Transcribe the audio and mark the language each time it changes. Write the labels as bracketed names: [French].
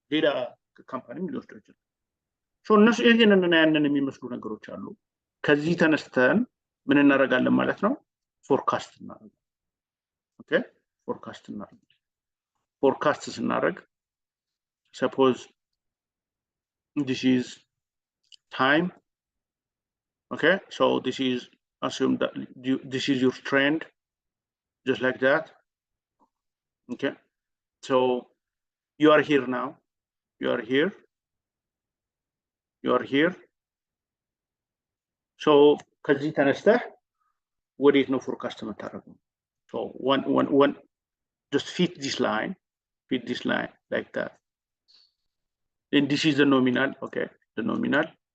[Amharic] ሌላ ካምፓኒም ሊወስደው ይችላል። እነሱ ይሄንንና ያንን የሚመስሉ ነገሮች አሉ። ከዚህ ተነስተን ምን እናደርጋለን ማለት ነው? ፎርካስት እናደርጋለን። ኦኬ ፎርካስት ስናደርግ [English] suppose this is time. Okay, so this is assume that this is your trend, just like that. Okay, so you are here now, you are here. [Amharic] So ከዚህ ተነስተህ ወዴት ነው ፎርካስት የምታደርገው? [English] So one just fit this line like that. And this is the nominal. Okay, the nominal.